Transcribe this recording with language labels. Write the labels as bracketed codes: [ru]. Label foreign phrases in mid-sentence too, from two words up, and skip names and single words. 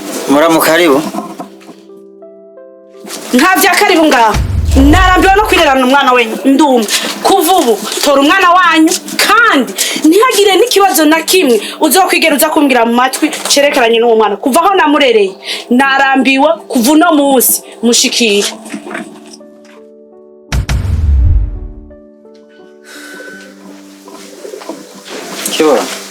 [rn] Muramukaribu. Nkavya karibu ngaho. Narambiwe no kwirerana umwana wenyu ndumwe. Kuva ubu tora umwana wanyu kandi ntihagire n'ikibazo na kimwe uzokwigera uza kumbwira mu matwi cerekeranye n'uwo mwana. Kuva aho namurereye narambiwe kuva uno munsi mushikira. Kiwa.